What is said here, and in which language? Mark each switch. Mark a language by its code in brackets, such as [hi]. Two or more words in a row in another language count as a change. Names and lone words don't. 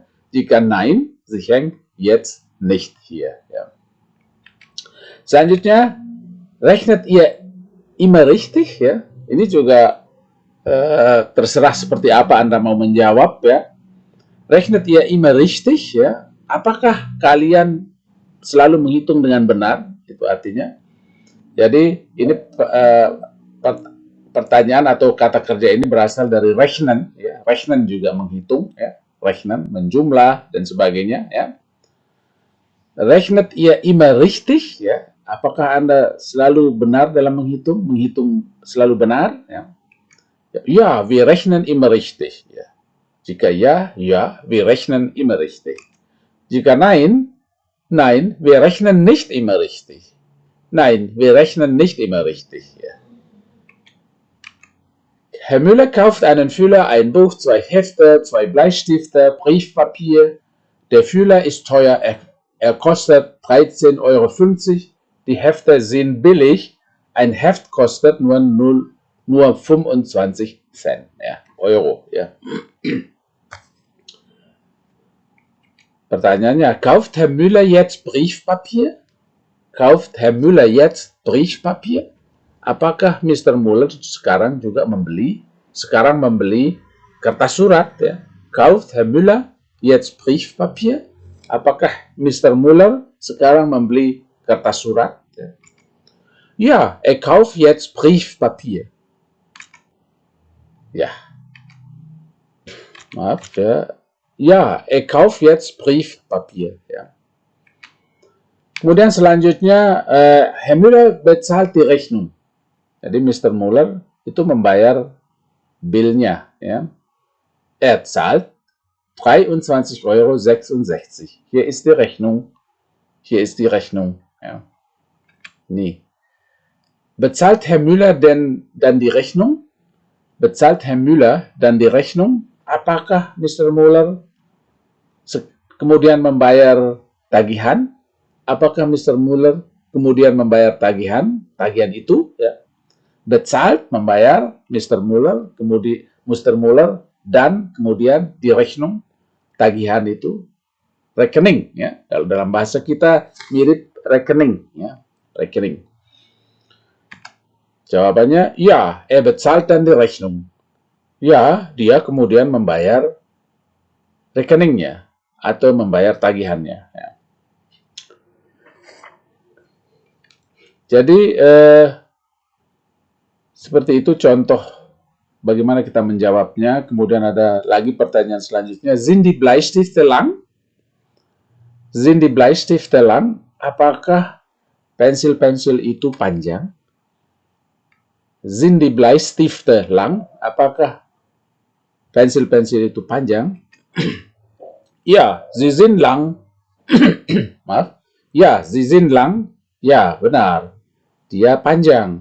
[de] Jika nein, sie hängt jetzt nicht hier. [id] Ya. Selanjutnya, [de] rechnet ihr immer richtig? [id] Ya. Ini juga terserah seperti apa Anda mau menjawab. Ya. [de] Rechnet ihr immer richtig? [id] Ya. Apakah kalian selalu menghitung dengan benar? Itu artinya. Jadi ini pertanyaan atau kata kerja ini berasal dari rechnen. Ya. Rechnen juga menghitung. Ya. Rechnen, menjumlah, dan sebagainya. Ya. [de] Rechnet ihr immer richtig? [id] Ya. Apakah Anda selalu benar dalam menghitung? Menghitung selalu benar? Ya, ya, [de] wir rechnen immer richtig. [id] Ya. Jika ya, ya, [de] wir rechnen immer richtig. Jika nein, nein, wir rechnen nicht immer richtig. Nein, wir rechnen nicht immer richtig. Ja. Herr Müller kauft einen Füller, ein Buch, 2 Hefte, 2 Bleistifte, Briefpapier. Der Füller ist teuer, er kostet 13,50 Euro. Die Hefte sind billig. Ein Heft kostet nur 25 Cent, ja, Euro. Ja. Pertanyaannya, kauft Herr Müller jetzt Briefpapier? Kauft Herr Müller jetzt Briefpapier? [id] Apakah Mr. Müller sekarang membeli kertas surat? Ya? [de] Kauft Herr Müller jetzt Briefpapier? [id] Apakah Mr. Müller sekarang membeli kertas surat? Ya, [de] ja, kauft jetzt Briefpapier. [id] Ya, maaf ya, [de] Ja, kauf jetzt Briefpapier. Ja. [id] Kemudian selanjutnya, [de] Herr Müller bezahlt die Rechnung. [id] Jadi Mr. Müller itu membayar bilnya. Ya. [de] Er zahlt 23,66 €. Hier ist die Rechnung. Hier ist die Rechnung. Ja. Nee. Bezahlt Herr Müller denn dann die Rechnung? Bezahlt Herr Müller dann die Rechnung? [id] Apakah Mr. Müller kemudian membayar tagihan? Apakah Mr. Müller kemudian membayar tagihan? Tagihan itu, ya. Bezahlt, membayar, Mr. Müller, kemudian Mr. Müller, dan kemudian [de] die Rechnung, [id] tagihan itu, rekening, ya. Kalau dalam bahasa kita mirip rekening, ya, rekening. Jawabannya, ya, [de] bezahlt dann die Rechnung. [id] Ya, dia kemudian membayar rekeningnya atau membayar tagihannya. Ya. Jadi, seperti itu contoh bagaimana kita menjawabnya. Kemudian ada lagi pertanyaan selanjutnya. [de] Sind die Bleistifte lang? Sind die Bleistifte lang? [id] Apakah pensil-pensil itu panjang? [de] Sind die Bleistifte lang? [id] Apakah pensil-pensil itu panjang? Ya, [de] sie sind lang. [id] Maaf. Ya, [de] sie sind lang. [id] Ya, benar. Dia panjang.